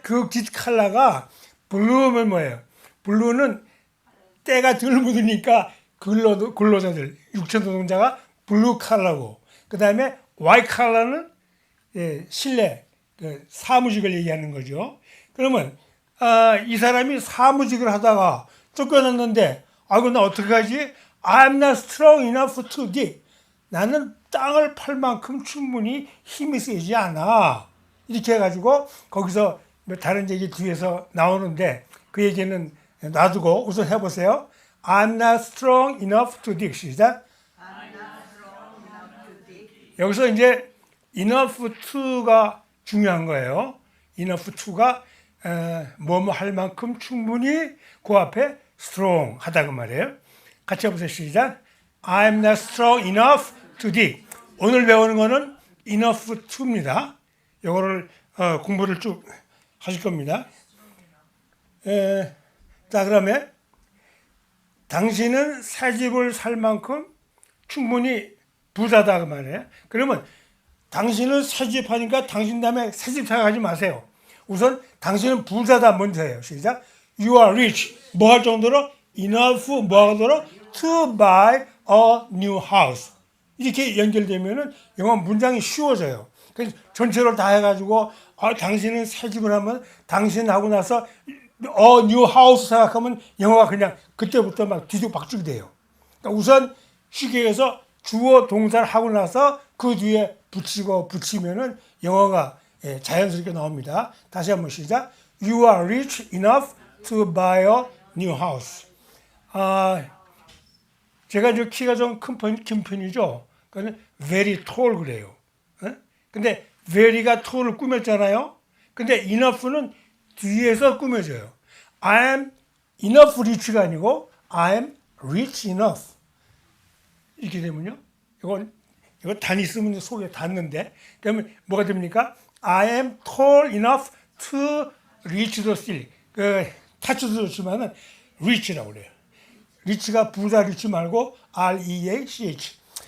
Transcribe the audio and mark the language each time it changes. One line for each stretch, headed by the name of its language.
Korean: 그 깃 칼라가 블루면 뭐예요? 블루는 때가 덜 묻으니까 근로자들 육체 노동자가 블루 칼라고 그 다음에 화이트 칼라는 실내 사무직을 얘기하는 거죠. 그러면 이 사람이 사무직을 하다가 쫓겨났는데 그럼 나 어떡하지?
English: I'm not strong enough to dig.
Korean: 나는 땅을 팔 만큼 충분히 힘이 세지 않아. 이렇게 해가지고 거기서 다른 얘기 뒤에서 나오는데 그 얘기는 놔두고 우선 해보세요.
English: I'm not strong enough to dig.
Korean: 시작. 여기서 이제 enough to가 중요한 거예요. enough to가 뭐뭐 할 만큼 충분히 그 앞에 strong 하다 그 말이에요. 같이 해보세요. 시작.
English: I'm not strong enough to dig.
Korean: 오늘 배우는 거는 enough to입니다. 이거를 공부를 쭉 하실 겁니다. 자, 그러면 당신은 새 집을 살 만큼 충분히 부자다 그 말이에요. 그러면 당신은 새 집 하니까 당신 다음에 새 집 생각하지 마세요. 우선 당신은 부자다 먼저 해요. 시작.
English: You are rich.
Korean: 뭐 할 정도로? Enough 뭐 하도록?
English: To buy a new house.
Korean: 이렇게 연결되면은 영어 문장이 쉬워져요. 그래서 전체를 다 해가지고 당신은 새 집을 하면 당신 하고 나서
English: new house
Korean: 생각하면 영어가 그냥 그때부터 막 뒤죽박죽이 돼요. 그러니까 우선 쉽게 해서 주어 동사를 하고 나서 그 뒤에 붙이면은 영어가 자연스럽게 나옵니다. 다시 한번 시작.
English: You are rich enough to buy a new house.
Korean: 제가 저 키가 좀 큰 편이죠. 그러니까
English: very tall
Korean: 그래요. 근데 very가 tall을 꾸몄잖아요. 근데 enough는 뒤에서 꾸며져요.
English: I am enough rich가
Korean: 아니고
English: I am rich enough.
Korean: 이렇게 되면요. 이거 단이 쓰면 속에 닿는데 그러면 뭐가 됩니까?
English: I am tall enough to reach the ceiling.
Korean: 타츠도 좋지만은 reach라고 그래요. 리치가 부자 리치 말고 R-E-A-C-H.